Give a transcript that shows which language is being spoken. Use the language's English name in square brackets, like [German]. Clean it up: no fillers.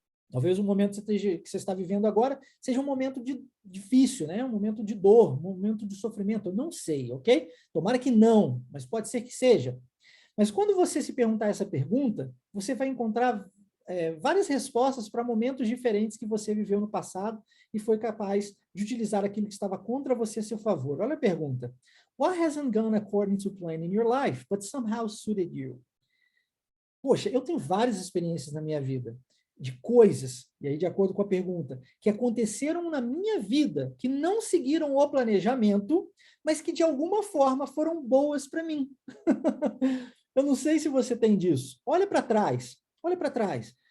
[Portuguese] Talvez o momento que você está vivendo agora seja um momento difícil, né? Um momento de dor, um momento de sofrimento, eu não sei, ok? Tomara que não, mas pode ser que seja. Mas quando você se perguntar essa pergunta, você vai encontrar várias respostas para momentos diferentes que você viveu no passado e foi capaz de utilizar aquilo que estava contra você a seu favor. Olha a pergunta. [English] What hasn't gone according to plan in your life, but somehow suited you? [Portuguese] Poxa, eu tenho várias experiências na minha vida de coisas, e aí de acordo com a pergunta, que aconteceram na minha vida, que não seguiram o planejamento, mas que de alguma forma foram boas para mim. Eu não sei se você tem disso. Olha para trás.